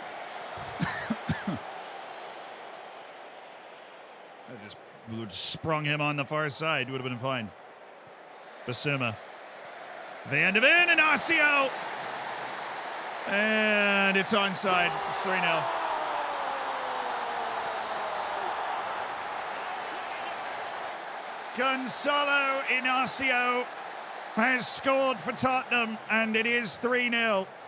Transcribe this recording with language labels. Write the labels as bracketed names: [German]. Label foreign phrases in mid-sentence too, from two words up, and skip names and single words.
[English] I just sprung him on the far side. Would have been fine. Basuma. Van de Ven and Ossio. And it's onside. It's 3-0. Gonzalo Inacio has scored for Tottenham, and it is 3-0.